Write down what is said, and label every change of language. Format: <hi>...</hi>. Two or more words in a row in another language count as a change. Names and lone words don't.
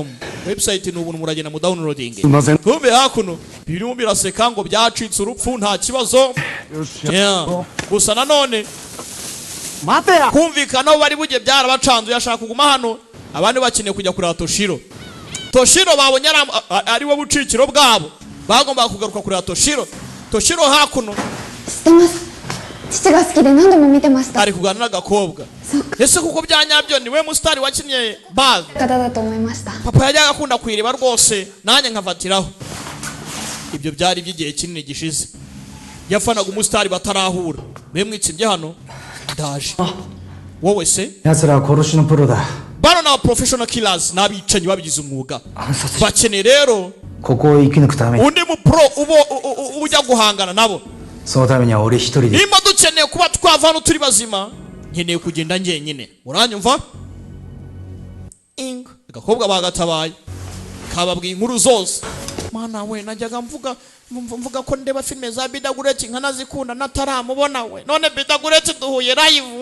<rw>Website ni ubuntu muragenda mu downloading. Kumbe hakuno birimo biraseka ngo byacitse urupfu nta kibazo. Gusa nanone kumvikana bari bujye byarabacanze yashaka kuguma hano, abandi bakeneye kujya kuri Toshiro. Toshiro babonye ari we bucikiro bwabo, bagomba kugaruka kuri Toshiro. Toshiro hakuno</rw> <ja>知ってます。父が好きで何度も見てました。</ja> <rw>ari kuganira n'agakobwa. Ese kuko byanyabyo ni we mustari wakinnye bag</rw> <ja>方だと思いました。</ja> <rw>papa yajyaga akunda kwireba rwose, nanjye nkafatiraho. Ibyo byari by'igihe kinini gishize. Yafanaga umustari batarahura. Mwe mwitsibye hano ndaje. Wowe se</rw> <ja>奴らは殺しのプロだ。</ja> <rw>bano na</rw> <en>professional killers</en> <rw>nabicanyi babigize umwuga. Bakeneye rero</rw> <ja>ここを生き抜くために</ja> <rw>undi mu pro ujya guhangana nabo.</rw> <ja>そのためには俺一人で</ja> <rw>Nimba dukeneye kuba twava hano turi bazima, nkeneye kugenda njyenyine. Uranyumva? Inga agakobwa bagatabaye kababwiye inkuru zose. Mana we najyaga mvuga ko ndeba filme za Bidagureti nkanazikunda nataramubona we, none Bidagureti duhuye live.</rw>